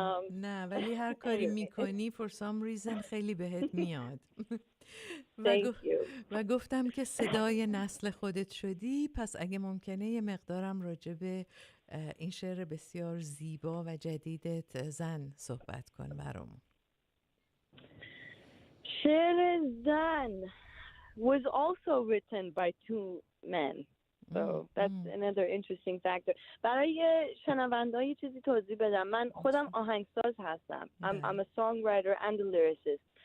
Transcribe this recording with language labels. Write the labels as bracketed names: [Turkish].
[Persian] نه ولی هر کاری میکنی [English] for some reason [Persian] خیلی بهت میاد. و گفتم که صدای نسل خودت شدی، پس اگه ممکنه یه مقدارم راجع به این شعر بسیار زیبا و جدیدت زن صحبت کن برامون. [English] شعر زن was also written by two men. So that's another interesting factor. [Persian] برای شنونده‌ها یه چیزی توضیح بدم. من خودم آهنگساز هستم. [English] I'm a songwriter and a lyricist.